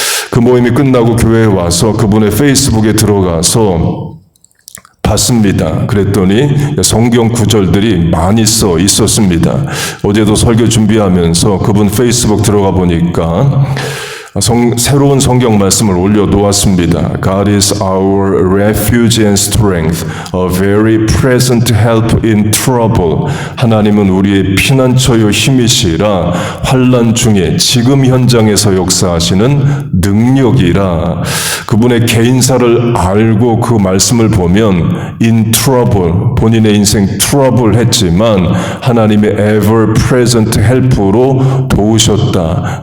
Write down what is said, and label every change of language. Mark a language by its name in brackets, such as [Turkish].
[Korean] 그 모임이 끝나고 교회에 와서 그분의 페이스북에 들어가서 봤습니다. 그랬더니 성경 구절들이 많이 써 있었습니다. 어제도 설교 준비하면서 그분 페이스북 들어가 보니까 새로운 성경 말씀을 올려놓았습니다. [English] God is our refuge and strength, a very present help in trouble. [Korean] 하나님은 우리의 피난처요 힘이시라, 환난 중에 지금 현장에서 역사하시는 능력이라. 그분의 개인사를 알고 그 말씀을 보면 in trouble, 본인의 인생 trouble 했지만 하나님의 [English] ever present help [Korean] 로 도우셨다.